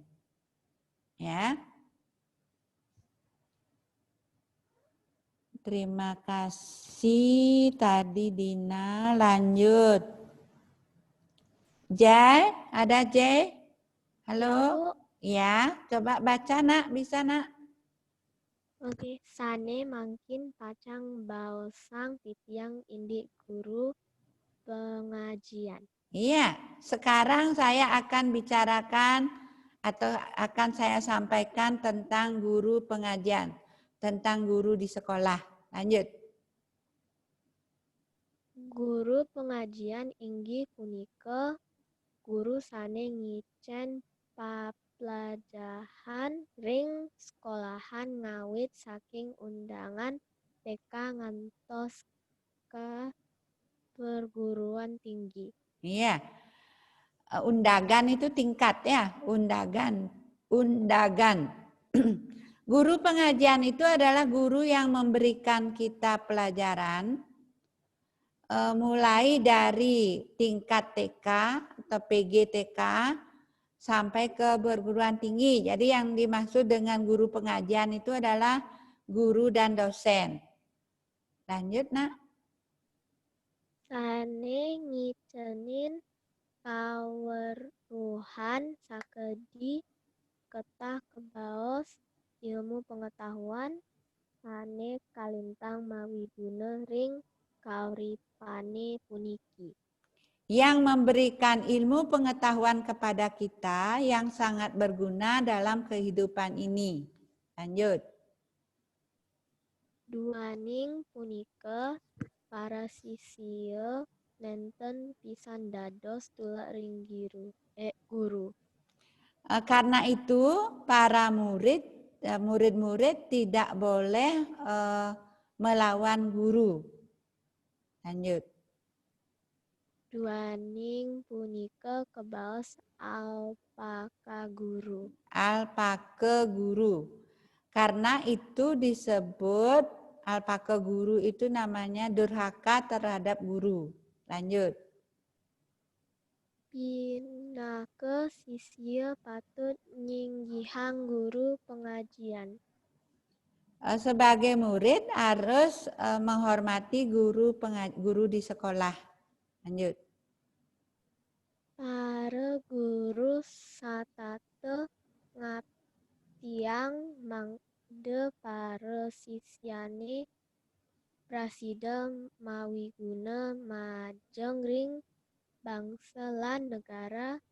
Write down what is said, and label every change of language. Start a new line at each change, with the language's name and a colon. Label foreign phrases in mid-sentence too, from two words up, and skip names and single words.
Indonesian: Ya. Terima kasih tadi Dina. Lanjut. Jay, ada Jay? Halo? Ya, coba baca nak, bisa nak? Oke,
Balinese: sane mangkin pacang baosang titiang indik guru pengajian.
Indonesian: Iya, sekarang saya akan bicarakan atau akan saya sampaikan tentang guru pengajian, tentang guru di sekolah. Lanjut.
Balinese: Guru pengajian inggih punika guru sane ngicen papelajahan ring sekolahan ngawit saking undangan TK ngantos ke perguruan tinggi.
Indonesian: Iya. Undagan itu tingkat ya, undagan. Guru pengajian itu adalah guru yang memberikan kita pelajaran mulai dari tingkat TK atau PGTK sampai ke perguruan tinggi. Jadi yang dimaksud dengan guru pengajian itu adalah guru dan dosen. Lanjut nak.
Balinese: Sane ngicenin kaweruhan sakedi ketah kebaos
Indonesian: ilmu pengetahuan
Balinese: sane kalintang mawiguna ring kauripane puniki.
Indonesian: Yang memberikan ilmu pengetahuan kepada kita yang sangat berguna dalam kehidupan ini. Lanjut.
Balinese: Duaning punika para sisya nenten pisan dados tulak ring guru.
Indonesian: Karena itu para murid-murid tidak boleh melawan guru. Lanjut.
Balinese: Duaning punika kebaos alpaka guru. Alpaka guru.
Indonesian: Karena itu disebut
Balinese: alpaka guru
Indonesian: itu namanya durhaka terhadap guru. Lanjut.
Balinese: Pinake sisya patut nyinggihang guru pengajian.
Indonesian: Sebagai murid harus menghormati guru di sekolah. Lanjut.
Balinese: Para guru satate ngaptiang mangde para sisyane Prasida mawiguna majengring bangsa lan negara